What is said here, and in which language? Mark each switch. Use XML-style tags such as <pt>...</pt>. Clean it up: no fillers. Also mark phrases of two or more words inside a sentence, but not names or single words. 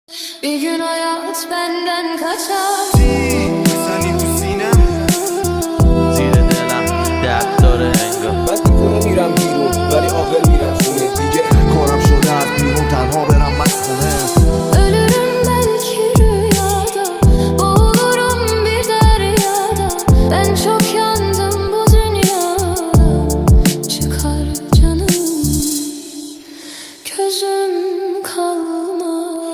<tr>Bir gün hayat benden kaçar.</tr> <fa>زنی تو سینم زیر دلم درد داره انگار من دیوونه میرم بیرون ولی عاقل میرم خونه دیگه کارم شده از بیرون تنها برم از خونه</fa> <tr>Ölürüm belki rüyada, boğulurum bir deryada. Ben çok yandım bu dünyada. Çıkar canım, gözüm kalmaz.</tr>